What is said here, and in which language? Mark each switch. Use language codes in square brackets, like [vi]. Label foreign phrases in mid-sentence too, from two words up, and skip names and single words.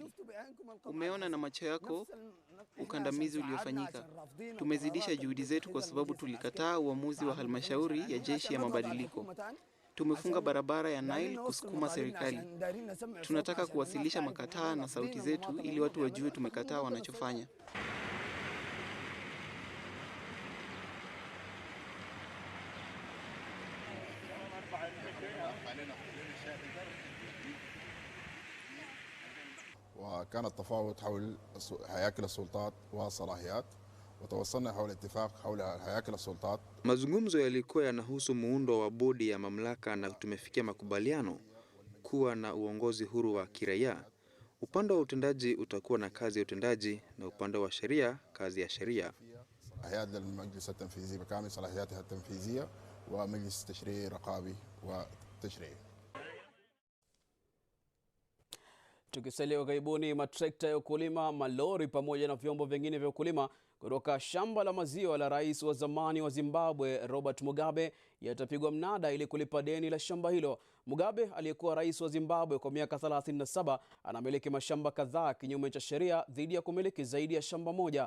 [sw] Umeona na macho yako ukandamizi uliofanyika. Tumezidisha juhudi zetu kwa sababu tulikataa uamuzi wa halmashauri ya jeshi ya mabadiliko. Tumefunga barabara ya Nile kusukuma serikali. Tunataka kuwasilisha makataa na sauti zetu ili watu wajue tumekataa wanachofanya. [ar] وكان التفاوض حول هياكل السلطات والصلاحيات وتوصلنا حول اتفاق حول هياكل السلطات. [sw] Mazungumzo yalikuwa yanahusu muundo wa bodi ya mamlaka na tumefikia makubaliano kuwa na uongozi huru wa kiraia. Upande wa utendaji utakuwa na kazi ya utendaji na upande wa sheria kazi ya sheria. [ar] هيئة المجلس التنفيذي بكامل صلاحياتها التنفيذية ومجلس تشريعي رقابي وتشريعي. [sw] Tukisalia karibuni, matrekta ya ukulima, malori pamoja na vyombo vingine vya ukulima kutoka shamba la maziwa la rais wa zamani wa Zimbabwe Robert Mugabe yatapigwa mnada ili kulipa deni la shamba hilo. Mugabe aliyekuwa rais wa Zimbabwe kwa miaka 37 anamiliki mashamba kadhaa kinyume cha sheria dhidi ya kumiliki zaidi ya shamba moja.